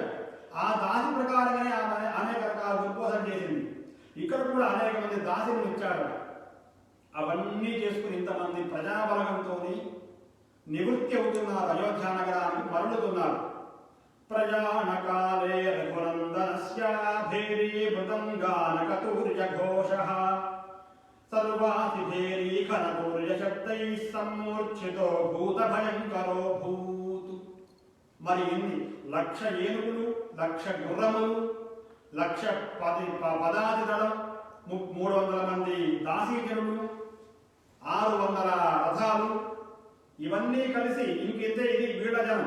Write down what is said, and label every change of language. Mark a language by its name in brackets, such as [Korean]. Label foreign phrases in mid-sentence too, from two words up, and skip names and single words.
[Telugu] ఆ దాసి ప్రకారంగానే ఆమె అనేక రకాల ఉద్బోధన చేసింది. ఇక్కడ కూడా అనేక మంది దాసిని ఇచ్చాడు. అవన్నీ చేసుకుని ఇంతమంది ప్రజాబలగంతో నివృత్తి అవుతున్నారు, అయోధ్య నగరానికి మరలుతున్నారు. [Sanskrit] ప్రయాణకాలే రఘునందనస్య भैरीभृतङ्गानकतूर्यघोषः सर्वासिभेरीखनतूर्यशब्दैः सम्मूर्च्छितो भूतभयङ्करो भूत्. [Telugu] మరి ఇన్ని 1,00,000 ఏనుగులు, 1,00,000 గుర్రములు, 1,00,000 పదాతి దళం, 300 మంది దాసీజనులు, 600 రథాలు, ఇవన్నీ కలిసి ఇంకింతే. ఇది వీళ్ళ జనం.